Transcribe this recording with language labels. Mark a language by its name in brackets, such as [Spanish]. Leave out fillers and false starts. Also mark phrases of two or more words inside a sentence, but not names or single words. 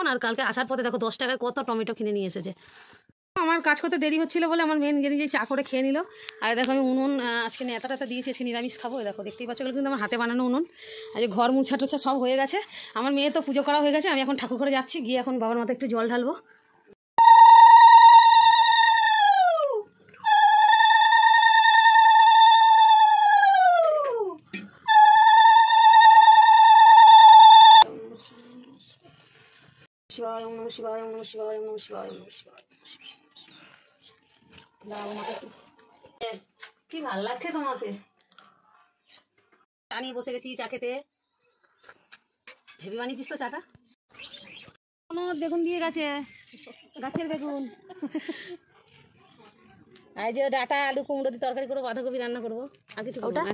[Bangla] আর কালকে আসার পথে দেখো 10 টাকায় কত টমেটো কিনে নিয়ে এসেছে। আমার কাজ করতে দেরি হচ্ছিল বলে আমার মেয়ে নিজে নিজে চা করে খেয়ে নিল। আর দেখো আমি উনুন আজকে নেতাটা দিয়েছি, আজকে নিরামিষ খাবো। দেখো দেখতেই পাচ্ছ, কিন্তু আমার হাতে বানানো উনুন। আর যে ঘর মুছা টুছা সব হয়ে গেছে। আমার মেয়ে তো পুজো করা হয়ে গেছে। আমি এখন ঠাকুর ঘরে যাচ্ছি, গিয়ে এখন বাবার মাথায় একটু জল ঢালবো। [Sanskrit] শিবায় ওম নমঃ শিবায় ওম নমঃ শিবায় ওম নমঃ শিবায় ওম নমঃ শিবায়। [Bangla] কি ভাল লাগছে তোমাকে? চা নিয়ে বসে গেছি চা খেতে। ভেবে বানিয়েছিস তো চাটা? বেগুন দিয়ে গেছে, গাছের বেগুন। আর যে ডাটা আলু কুমড়ো দিয়ে তরকারি করবো, বাঁধাকপি রান্না করবো, আর কিছু করবো না।